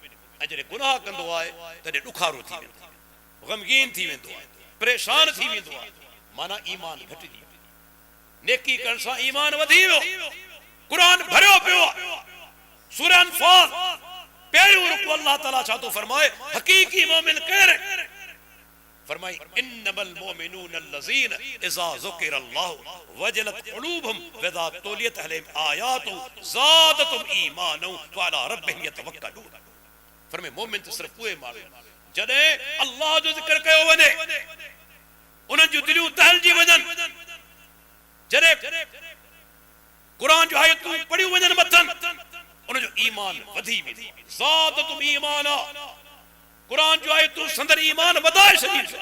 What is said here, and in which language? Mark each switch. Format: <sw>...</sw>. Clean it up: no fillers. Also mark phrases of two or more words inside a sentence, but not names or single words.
<sd>ऐं जॾहिं गुनाह कंदो आहे तॾहिं ॾुखारो थी वेंदो आहे, ग़मगीन थी वेंदो आहे, परेशान थी वेंदो आहे। माना ईमान घटिजी वियो। नेकी करण सां ईमान वधी वियो। क़ुरान भरियो पियो आहे। सूरह अनफाल पहिरियों रुकू अल्लाह ताला छा थो फरमाए? हक़ीक़ी मोमिन केर?</sd> <ar>फरमाई إنما المؤمنون الذين إذا ذكر الله وجلت قلوبهم وإذا تليت عليهم آياته زادتهم إيمانا وعلى ربهم يتوكلون.</ar> <sd>फरमाए मोमिन त सिर्फ उहे माण्हू जॾहिं अल्लाह जो ज़िक्र कयो वञे उन्हनि जूं दिलियूं तहलजी वञनि, जॾहिं क़ुरान जो आयतूं पढ़ियूं वञनि मथनि उनजो ईमान वधी वेंदो।</sd> <ar>زادتهم إيمانا,</ar> <sd>क़ुरान जो आयतूं संदर ईमान वधाए छॾींदियूं।</sd>